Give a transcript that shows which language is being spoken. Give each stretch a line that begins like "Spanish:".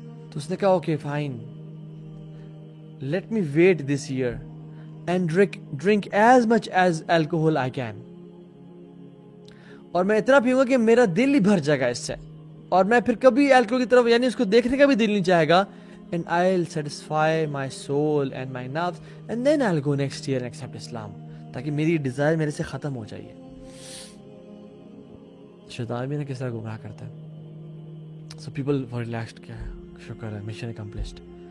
Urdu: تو اس نے کہا
English: Okay fine, let me wait this year and drink as much as alcohol I can.
Urdu: اور میں اتنا پیوں گا کہ میرا دل ہی بھر جائے گا اس سے، اور میں پھر کبھی الکوہل کی طرف یعنی اس کو دیکھنے کا بھی دل نہیں چاہے گا.
English: And I'll satisfy my soul and my nerves and then I'll go next year and accept Islam.
Urdu: تاکہ میری ڈیزائر میرے سے ختم ہو جائے. شیطان بھی نہ کس طرح گمراہ کرتا ہے.
English: So people were relaxed،
Urdu: کیا ہے، شکر ہے،
English: Mission accomplished.